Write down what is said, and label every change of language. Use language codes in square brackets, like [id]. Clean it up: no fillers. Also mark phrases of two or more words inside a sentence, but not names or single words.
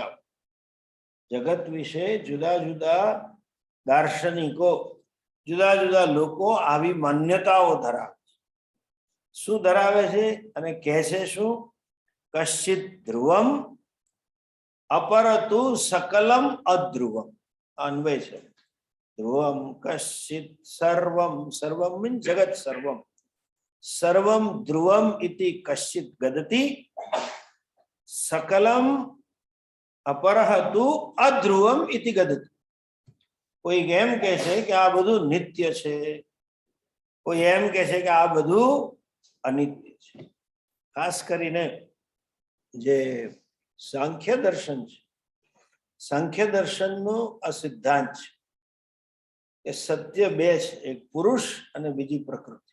[gu] જગત વિશે જુદા જુદા દાર્શનિકો, જુદા જુદા લોકો આવી માન્યતાઓ ધરાવે છે. શું ધરાવે છે? અને કહે છે શું? [sa] કશ્ચિત ધ્રુવમ અપરતુ સકલમ અધ્રુવમ. [gu] અન્વય છે. [sa] ધ્રુવમ કશ્ચિત સર્વમ, સર્વમ means જગત સર્વમ, સર્વમ ધ્રુવમ ઇતિ કશ્ચિત ગદતિ, સકલમ અપરહ તુ અધ્રુવમ ઇતિ ગદતિ. [gu] કોઈ એમ કહે છે કે આ બધું નિત્ય છે, કોઈ એમ કહે છે કે આ બધું અનિત્ય છે. ખાસ કરીને જે સાંખ્ય દર્શન છે, સાંખ્ય દર્શનનો આ સિદ્ધાંત છે કે સત્ય બે છે, એક પુરુષ અને બીજી પ્રકૃતિ.